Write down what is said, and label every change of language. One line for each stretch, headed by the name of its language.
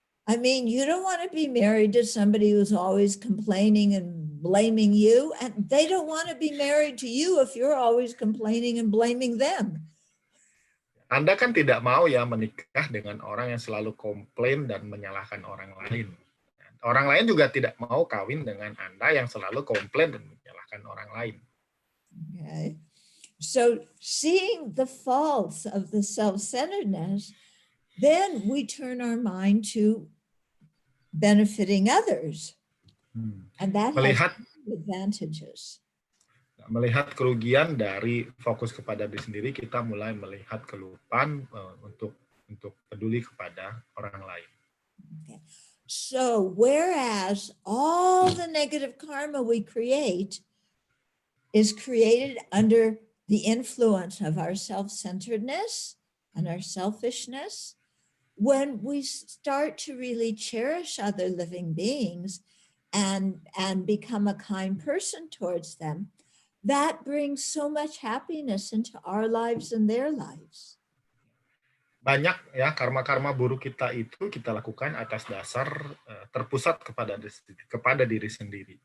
English: I mean, you don't want to be married to somebody who's always complaining and blaming you, and they don't want to be married to you if you're always complaining and blaming them.
Indonesian: Anda kan tidak mau ya menikah dengan orang yang selalu komplain dan menyalahkan orang lain. Orang lain juga tidak mau kawin dengan Anda yang selalu komplain dan menyalahkan orang lain.
English: Okay. So seeing the faults of the self-centeredness, then we turn our mind to benefiting others. And that has advantages.
Indonesian: Melihat kerugian dari fokus kepada diri sendiri, kita mulai melihat kelupan untuk peduli kepada orang lain.
English: Okay. So whereas all the negative karma we create is created under the influence of our self-centeredness and our selfishness, when we start to really cherish other living beings and become a kind person towards them, that brings so much happiness into our lives and their lives.
Indonesian: Banyak ya karma-karma buruk kita itu kita lakukan atas dasar terpusat kepada diri sendiri.